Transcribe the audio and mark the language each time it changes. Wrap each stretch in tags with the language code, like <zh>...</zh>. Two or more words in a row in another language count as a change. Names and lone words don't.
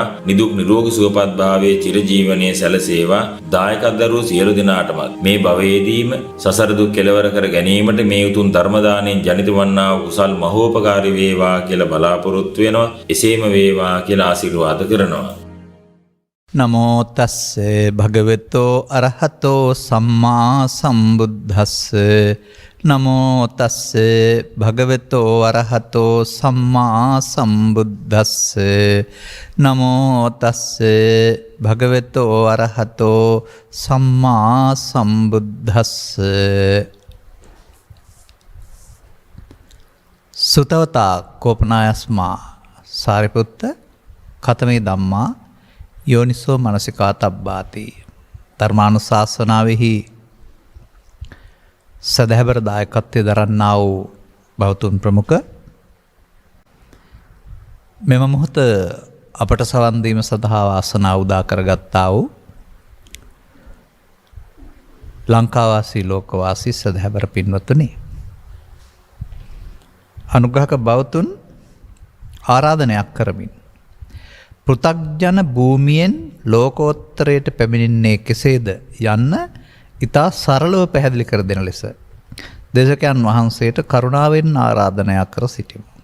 <si>නිදුක් නිරෝගී සුවපත් භාවයේ චිරජීවනයේ සැලසේවා. දායකත්ව දරූ සියලු දෙනාටමත් මේ භවයේදීම සසර දුක් කෙලවර කර ගැනීමට මේ උතුම් ධර්ම දාණයෙන් ජනිත වන්නා වූ කුසල් මහෝපකාරී වේවා කියලා බලාපොරොත්තු වෙනවා. එසේම වේවා කියලා ආශිර්වාද කරනවා.</si> <pi>නමෝ තස්සේ භගවතෝ අරහතෝ සම්මා සම්බුද්දස්ස. නමෝ තස්සේ භගවතෝ අරහතෝ සම්මා සම්බුද්දස්ස. නමෝ තස්සේ භගවතෝ අරහතෝ සම්මා සම්බුද්දස්ස. සුතවතා කෝපනායස්මා සාරිපුත්ත කතමේ ධම්මා යෝනිසෝ මනසිකාතබ්බාති.</pi> <si>ධර්මානුශාසනාවෙහි සදහැබර දායකත්වයේ දරන්නා වූ බෞතුන් ප්‍රමුඛ මෙම මොහොත අපට සවන් දීම සඳහා වාසනාව උදා කරගත්තා වූ ලංකාවාසී ලෝකවාසී සදහැබර පින්වත්නි, අනුග්‍රහක බෞතුන් ආරාධනයක් කරමින් පෘථග්ජන භූමියෙන් ලෝකෝත්තරයට පැමිණෙන්නේ කෙසේද යන්න ඉතා සරලව පැහැදිලි කර දෙන ලෙස දේශකයන් වහන්සේට කරුණාවෙන් ආරාධනයක් කර සිටිමු.</si>